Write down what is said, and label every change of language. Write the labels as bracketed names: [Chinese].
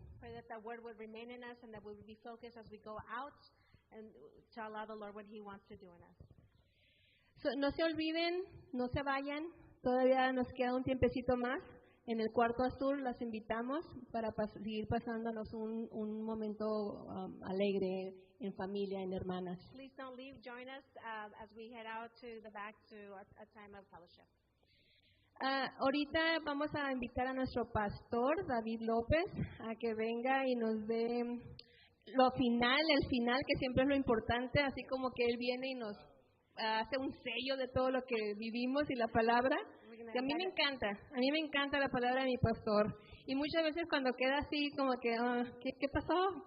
[English] Pray that word would remain in us and that we would be focused as we go out and to allow the Lord what He wants to do in us. [Spanish] So, no se olviden, no se vayan, todavía nos queda un tiempecito más. En el cuarto azul las invitamos para seguir pasándonos un momento alegre en familia, en hermanas. [English] Please don't leave, join us as we head out to the back to a time of fellowship. [Spanish] Ahorita vamos a invitar a nuestro pastor, David López, a que venga y nos dé el final, que siempre es lo importante, así como que él viene y nos hace un sello de todo lo que vivimos y la palabra. Que a mí me encanta la palabra de mi pastor. Y muchas veces cuando queda así como que, ¿qué pasó?